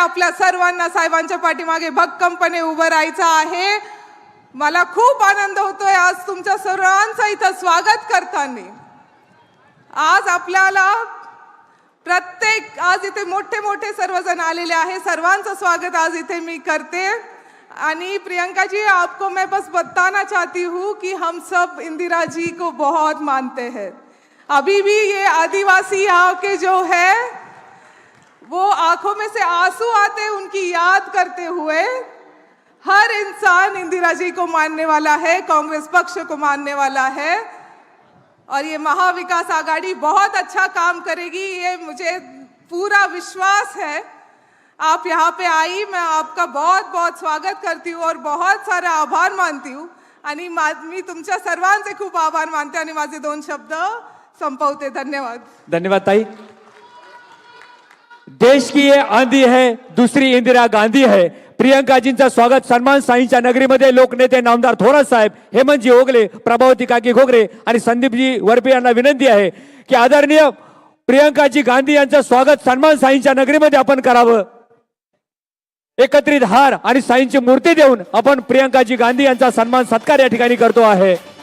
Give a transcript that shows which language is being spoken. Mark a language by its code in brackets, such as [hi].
[mr] आपल्या सर्वांना साहेबांच्या पाठीमागे भक्कमपणे उभं राहायचं आहे। मला खूप आनंद होतोय आज तुमच्या सर्वांचं इथं स्वागत करताना। आज आपल्याला आज इथे मोठे सर्वजण आलेले आहे, सर्वांचं स्वागत आज इथे मी करते। [hi] आणि प्रियंका जी, आपको मैं बस बताना चाहती हूँ कि हम सब इंदिरा जी को बहुत मानते हैं। अभी भी ये आदिवासी यहाँ के जो है वो आंखों में से आंसू आते उनकी याद करते हुए। हर इंसान इंदिरा जी को मानने वाला है, कांग्रेस पक्ष को मानने वाला है और ये महाविकास आघाड़ी बहुत अच्छा काम करेगी, ये मुझे पूरा विश्वास है। आप यहाँ पे आई, मैं आपका बहुत बहुत स्वागत करती हूँ और बहुत सारा आभार मानती हूँ [mr] आणि मी तुमच्या सर्वांचे खूप आभार मानते आणि माझे 2 शब्द संपवते. [hi] धन्यवाद. [mr] धन्यवाद ताई. [hi] देश की ये आंधी है, दूसरी इंदिरा गांधी है. [mr] प्रियंकाजींचं स्वागत सन्मान साईंच्या नगरीमध्ये लोकनेते नामदार थोरात साहेब, हेमंतजी ओगले, प्रभावती काकी घोगरे आणि संदीपजी वरपे यांना विनंती आहे की आदरणीय प्रियंकाजी गांधी यांचं स्वागत सन्मान साईंच्या नगरीमध्ये आपण करावं. एकत्रित हार आणि साईंची मूर्ती देऊन आपण प्रियंकाजी गांधी यांचा सन्मान सत्कार या ठिकाणी करतो आहे.